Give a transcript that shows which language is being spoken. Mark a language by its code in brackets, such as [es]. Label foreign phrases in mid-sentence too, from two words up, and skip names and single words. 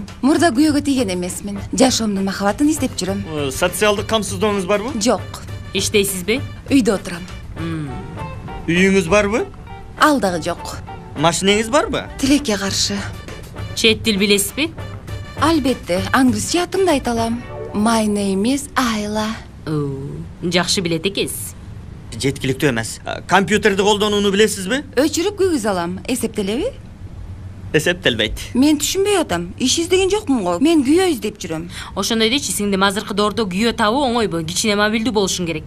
[ky] Мурда күйөөгө тийген эмесмин. Жашоомдун махабатын издеп жүрөм. Социалдык камсыздооңуз барбы? Жок. Иштейсизби? Үйдө отурам. Үйүңүз барбы? Ал дагы жок. Машинеңиз барбы? Тилекке каршы. Чет тил билесизби? Албетте, англисче атымды айта алам. [en] My name is Айла. [ky] Жакшы билет экенсиз. Жеткиликтүү эмес. Компьютерди колдонууну билесизби? Өчүрүп күйгүз алам. Эсептелеби? Эсептелбейт. Мен түшүнбөй атам. Иш издеген жокмун го. Мен күйөө издеп жүрөм. Ошондой дечи, сиңдим азыркы доордо күйөө табуу оңойбу. Кичине мобилдүү болушуң керек.